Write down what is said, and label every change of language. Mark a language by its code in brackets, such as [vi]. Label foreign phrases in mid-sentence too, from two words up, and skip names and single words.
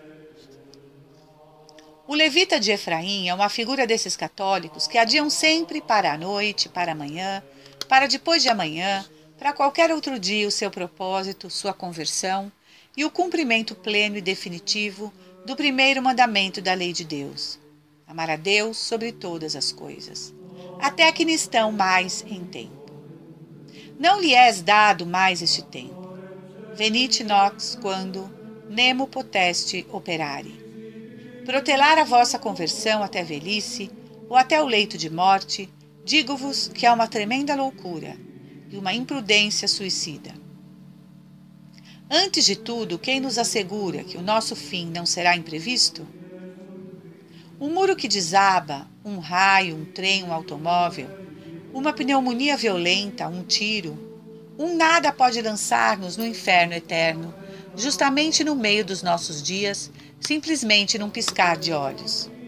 [pt] O levita de Efraim é uma figura desses católicos que adiam sempre para a noite, para amanhã, para depois de amanhã, para qualquer outro dia o seu propósito, sua conversão e o cumprimento pleno e definitivo do primeiro mandamento da lei de Deus: amar a Deus sobre todas as coisas, até que não estão mais em tempo. Não lhe és dado mais este tempo. [la] Venite nox quando nemo poteste operare. [pt] Protelar a vossa conversão até a velhice ou até o leito de morte, digo-vos que é uma tremenda loucura e uma imprudência suicida. Antes de tudo, quem nos assegura que o nosso fim não será imprevisto? Um muro que desaba, um raio, um trem, um automóvel, uma pneumonia violenta, um tiro, um nada pode lançar-nos no inferno eterno, justamente no meio dos nossos dias, simplesmente num piscar de olhos.